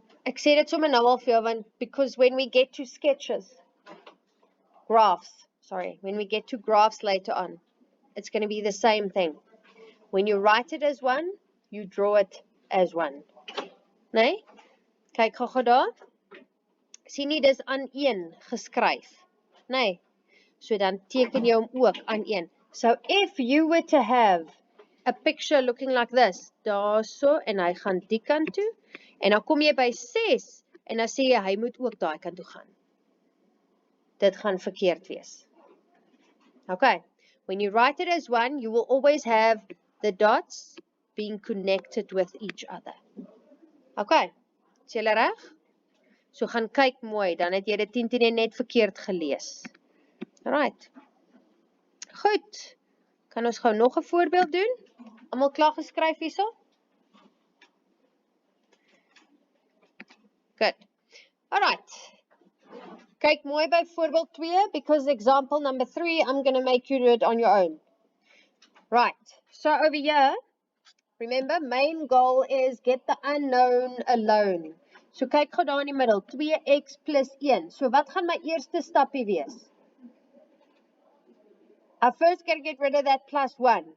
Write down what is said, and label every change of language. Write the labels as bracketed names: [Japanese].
[English] Ek sê dit sommer nou al vir jou want because when we get to sketches, when we get to graphs later on, it's going to be the same thing. When you write it as one, you draw it as one. [Afrikaans] Nee? Kyk gou daar. Sien nie dis aan 1 geskryf. Nee. So dan teken jy hom ook aan 1. So if you were to have a picture looking like this, daarso en hy gaan die kant toe en dan kom jy by 6 en dan sê jy hy moet ook daai kant toe gaan. Dit gaan verkeerd wees. Okay. [English] When you write it as one, you will always have the dots being connected with each other. [Afrikaans] Okay. Is julle reg? So gaan kyk mooi, dan het jy dit 10 net verkeerd gelees. Right. Goed. Kan ons gou nog 'n voorbeeld doen? Almal klaar geskryf hierso? [English] Good. Alright. Kyk mooi by voorbeeld 2 because example number 3 I'm going to make you do it on your own. Right. So over here, remember main goal is get the unknown alone. [Afrikaans] So kyk gou daar in die middel, 2x plus 1. So wat gaan my eerste stapie wees? [English] I first got to get rid of that plus 1.